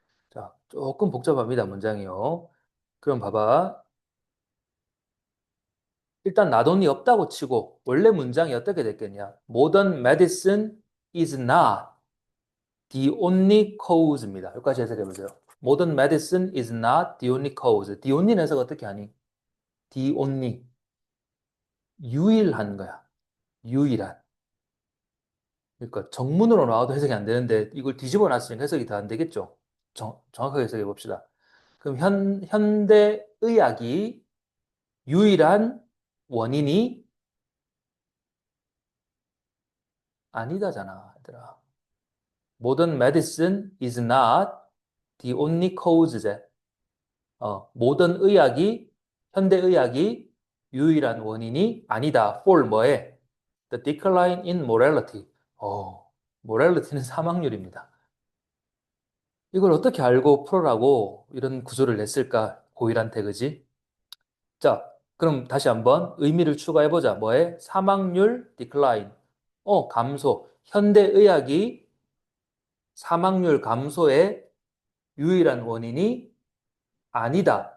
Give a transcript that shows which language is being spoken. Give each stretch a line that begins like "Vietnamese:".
Korean: 자, 조금 복잡합니다, 문장이요. 그럼 봐봐. 일단 나돈이 없다고 치고 원래 문장이 어떻게 됐겠냐?
English: Modern medicine is not the only cause
Korean: 입니다. 여기까지 해석해 보세요.
English: Modern medicine is not the only cause. The only
Korean: 해석 어떻게 하니? The only 유일한 거야. 유일한. 그러니까 정문으로 나와도 해석이 안 되는데 이걸 뒤집어 놨으니까 해석이 더 안 되겠죠. 정확하게 해석해 봅시다. 그럼 현대 의학이 유일한 원인이 아니다잖아, 얘들아.
English: Modern medicine is not the only cause.
Korean: 모던 의학이, 현대 의학이 유일한 원인이 아니다. for 뭐에?
English: The decline in morality.
Korean: morality는 사망률입니다. 이걸 어떻게 알고 풀어라고 이런 구조를 냈을까? 고일한테, 그지? 자, 그럼 다시 한번 의미를 추가해보자. 뭐에? 사망률
English: decline.
Korean: 감소. 현대의학이 사망률 감소의 유일한 원인이 아니다.